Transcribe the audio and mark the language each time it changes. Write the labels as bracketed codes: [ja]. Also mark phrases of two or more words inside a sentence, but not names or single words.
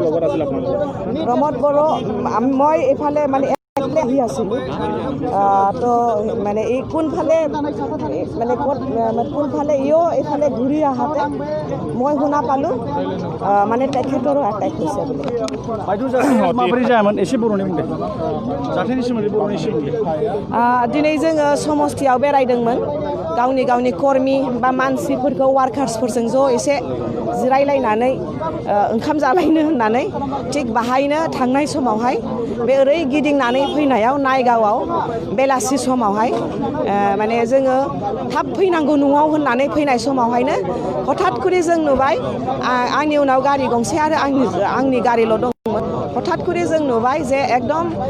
[as] প্ৰমোদ বড়ো মই এইফালে মানে আহি আছিলোঁ তো মানে এই কোনফালে মানে কোনফালে এইফালে ঘূৰি আহাতে মই শুনা পালোঁ মানে তেখেতৰো এটেক হৈছে বুলি [brx] माबोरै जायामोन एसे बर'नि बुंदों जाथायनि सोमोन्दै बर'नि एसे बुंदों दिनै जोङो समस्थियाव बेरायदोंमोन गावनि कर्मी बा मानसिफोरखौ वार्कार्सफोरजों ज' एसे जिरायलायनानै ओंखाम जालायनो होननानै थिग बाहायनो थांनाय समावहाय बे ओरै गिदिंनानै फैनायाव नायगावआव बेलासि समावहाय माने जोङो थाब फैनांगौ न'आव होननानै फैनाय समावहायनो हठात करि जों नुबाय आंनि उनाव गारि गंसे आरो आंनि गारिल' दंमोन हठात करि जों नुबाय जे एकदम